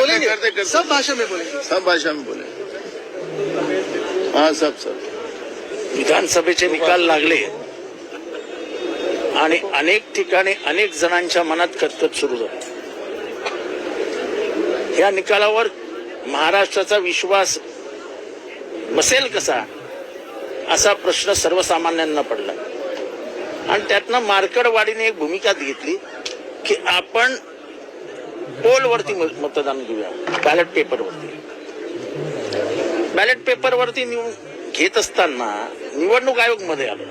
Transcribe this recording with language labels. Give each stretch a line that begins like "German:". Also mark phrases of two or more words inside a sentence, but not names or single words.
Hindi: बोलिए, सब भाषा में बोले, सब भाषा में बोले। हाँ सब
Marathi: विधानसभेचे निकाल लागले आणि अनेक ठिकाणी अनेक जणांच्या मनात खतखत सुरू झाली। या निकालावर महाराष्ट्राचा विश्वास बसेल कसा असा प्रश्न सर्वसामान्यांना पडला आणि त्यातनं मार्कडवाडीने एक भूमिका घेतली की आपण पोलवरती मतदान घेऊया, बॅलेट पेपरवरती घेत असताना निवडणूक आयोग मध्ये आलो।